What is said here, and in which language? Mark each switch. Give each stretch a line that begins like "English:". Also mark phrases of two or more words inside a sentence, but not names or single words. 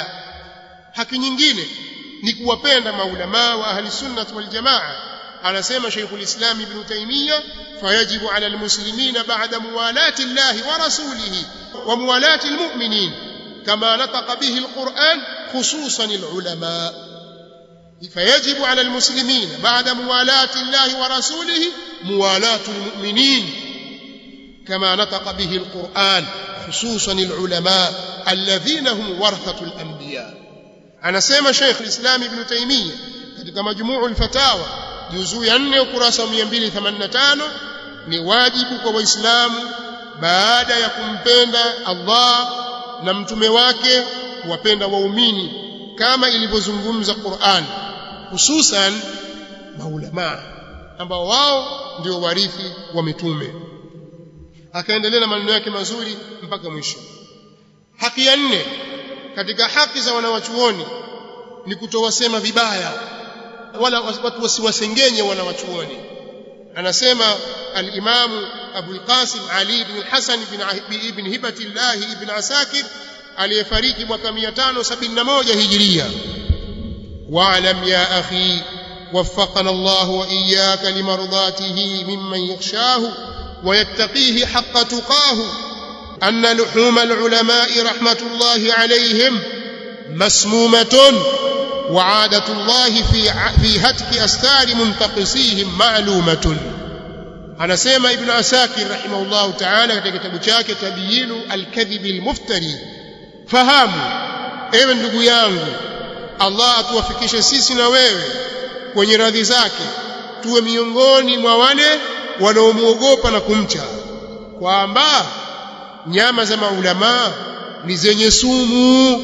Swahili: Haki nyingine ni kuwapenda maulama wa
Arabic: أهل السنة والجماعة. Anasema Sheikhul Islam Ibn Taymiyyah, فيجب على المسلمين بعد موالاة الله ورسوله وموالاة المؤمنين كما نطق به القرآن خصوصا العلماء. فيجب على المسلمين بعد موالاة الله ورسوله موالاة المؤمنين كما نطق به القرآن خصوصا العلماء الذين هم ورثة الأنبياء.
Swahili: أنا سيما شيخ الإسلام ابن تيمية katika مجموع الفتاوى juzuu ya 4 ukurasa 285, ni wajibu kwa waislamu baada ya kumpenda Allah na mtume wake kuwapenda waumini kama ilivyozungumza Qur'an, hususan maulama ambao wao ndio warithi wa mitume. Akaendelea na maneno yake mazuri mpaka mwisho. Haki ya 4 katika haki za wanawachuoni ni kutowasema vibaya, wala watu wasiwasengenye wanawachuoni. Anasema al-Imam Abu al-Qasim Ali ibn al-Hasan ibn Hibatillah ibn Asakir aliyefariki mwaka 571 Hijria.
Arabic: واعلم يا أخي وفقنا الله وإياك لمرضاته ممن يخشاه ويتقيه حق تقاته أن لحوم العلماء رحمة الله عليهم مسمومة وعادة الله في هتك أستار منتقصيهم معلومة.
Swahili: Anasema Ibn Asakir
Arabic: رحمه الله تعالى
Swahili: katika kitabu chake Tabyinu al-Kadhib al-Muftari, fahamu ewe ndugu yangu, Allah atuwafikishe sisi na wewe kwenye radhi zake, tuwe miongoni mwa wale wanaomuogopa na kumcha, kwamba nyama za maulama ni zenye sumu.